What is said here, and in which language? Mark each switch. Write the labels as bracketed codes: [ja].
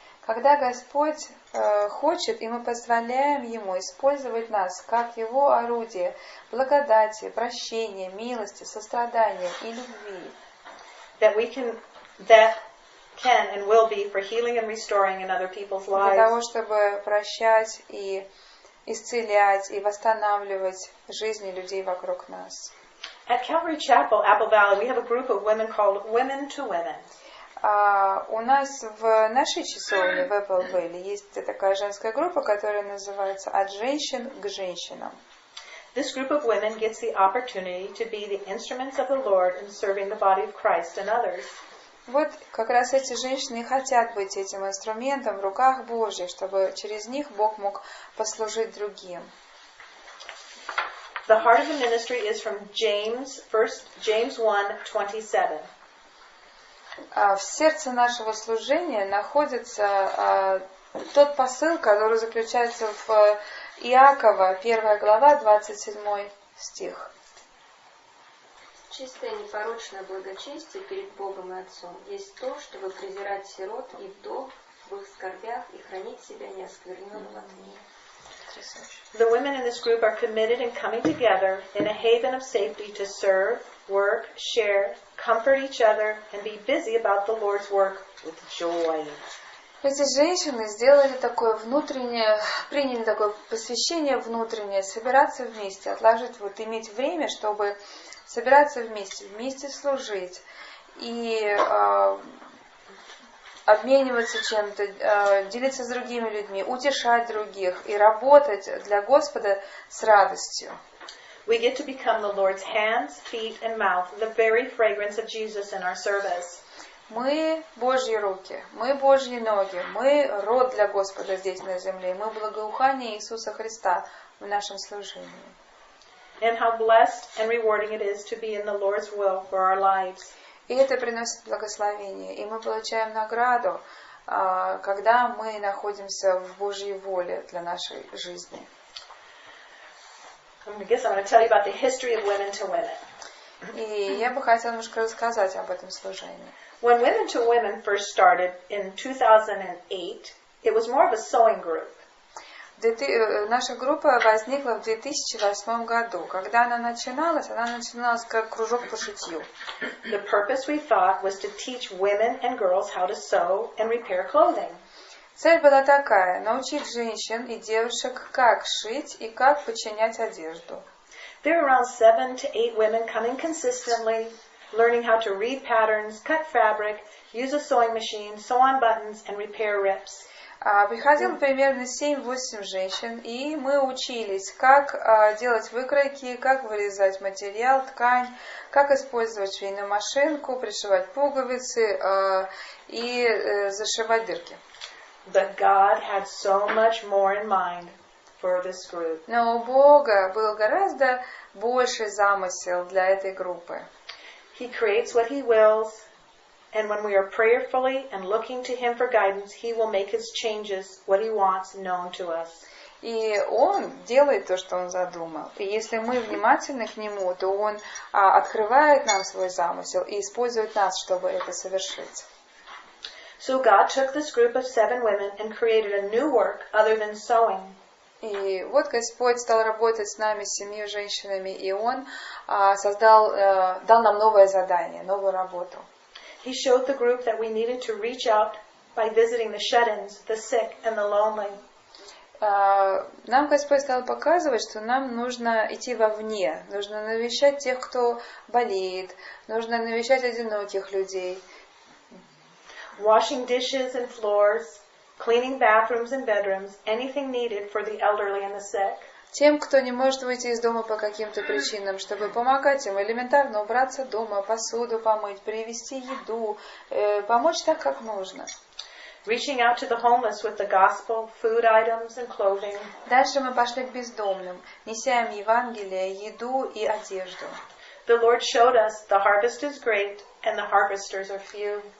[ru] Когда Господь хочет, и мы позволяем Ему использовать нас как Его орудие благодати, прощения, милости, сострадания и любви. [en] That can and will be for healing and restoring in other people's lives. [ru] Для того, чтобы прощать и исцелять и восстанавливать жизни людей вокруг нас. [en] At Calvary Chapel, Apple Valley, we have a group of women called Women to Women. [ru] У нас в нашей часовне в Apple Valley есть такая женская группа, которая называется «От женщин к женщинам». [en] This group of women gets the opportunity to be the instruments of the Lord in serving the body of Christ and others. [ru] Вот как раз эти женщины и хотят быть этим инструментом в руках Божьих, чтобы через них Бог мог послужить другим. [en] The heart of the ministry is from James 1:27. [ru] В сердце нашего служения находится тот посыл, который заключается в Иакова, 1 глава, 27 стих. Чистое непорочное благочестие перед Богом и Отцом есть то, чтобы презирать сирот и вдов в их скорбях и хранить себя неоскверненным от мира. [en] The women in this group are committed in coming together in a haven of safety to serve, work, share, comfort each other, and be busy about the Lord's work with joy. [ru] Эти женщины сделали такое внутреннее, приняли такое посвящение внутреннее, собираться вместе, отложить, иметь время, чтобы собираться вместе служить и обмениваться чем-то, делиться с другими людьми, утешать других и работать для Господа с радостью. [en] We get to become the Lord's hands, feet, and mouth, the very fragrance of Jesus in our service. [ru] Мы Божьи руки, мы Божьи ноги, мы род для Господа здесь на земле, мы благоухание Иисуса Христа в нашем служении. [en] And how blessed and rewarding it is to be in the Lord's will for our lives. [ru] И это приносит благословение, и мы получаем награду, когда мы находимся в Божьей воле для нашей жизни. [en] I guess I'm going to tell you about the history of Women to Women. [ru] И я бы хотела немножко рассказать об этом служении. [en] When Women to Women first started in 2008, it was more of a sewing group. [ru] Наша группа возникла в 2008 году. Когда она начиналась как кружок по шитью. [en] The purpose, we thought, was to teach women and girls how to sew and repair clothing. [ru] Цель была такая: научить женщин и девушек, как шить и как починять одежду. [en] There were around 7 to 8 women coming consistently, learning how to read patterns, cut fabric, use a sewing machine, sew on buttons, and repair rips. [ru] Приходило примерно 7-8 женщин, и мы учились, как делать выкройки, как вырезать материал, ткань, как использовать швейную машинку, пришивать пуговицы и зашивать дырки. [en] But God had so much more in mind for this group. [ru] Но у Бога был гораздо больший замысел для этой группы. [en] He creates what He wills, and when we are prayerfully and looking to Him for guidance, He will make His changes, what He wants, known to us. [ru] И Он делает то, что Он задумал. И если мы внимательны к Нему, то Он открывает нам свой замысел и использует нас, чтобы это совершить. [en] So God took this group of 7 women and created a new work other than sewing. [ru] И вот Господь стал работать с нами, с 7 женщинами, и Он дал нам новое задание, новую работу. [en] He showed the group that we needed to reach out by visiting the shut-ins, the sick, and the lonely. [ru] Нам Господь стал показывать, что нам нужно идти вовне, нужно навещать тех, кто болеет, нужно навещать одиноких людей. [en] Washing dishes and floors, cleaning bathrooms and bedrooms, anything needed for the elderly and the sick. [ru] Тем, кто не может выйти из дома по каким-то причинам, чтобы помогать им элементарно убраться дома, посуду помыть, привезти еду, помочь так, как нужно. [en] Reaching out to the homeless with the gospel, food items and clothing. [ru] Дальше мы пошли к бездомным, неся им Евангелие, еду и одежду. [en] The Lord showed us the harvest is great and the harvesters are few.